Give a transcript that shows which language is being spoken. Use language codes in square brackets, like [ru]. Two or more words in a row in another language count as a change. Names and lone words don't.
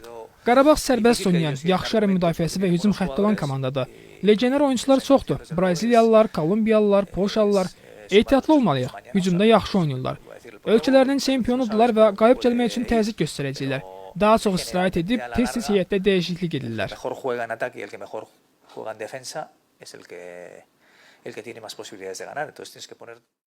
[az] Qarabağ sərbəst oynayan, yaxşı yarı müdafiəsi və hücum xətti olan komandadır. Legioner oyunçular çoxdur. Braziliyalılar, Kolumbiyalılar, Polşalılar. Ehtiyatlı olmalıyıq. Hücumda yaxşı oynayırlar. Ölkələrinin çempionudular və qalib gəlmək üçün təzyiq göstərəcəklər. Daha çox istirahət edib tez-tez heyətdə dəyişiklik edirlər. [es] Mejor juega en ataque y el que mejor juega en defensa es el que tiene más posibilidades de ganar. Entonces tienes que poner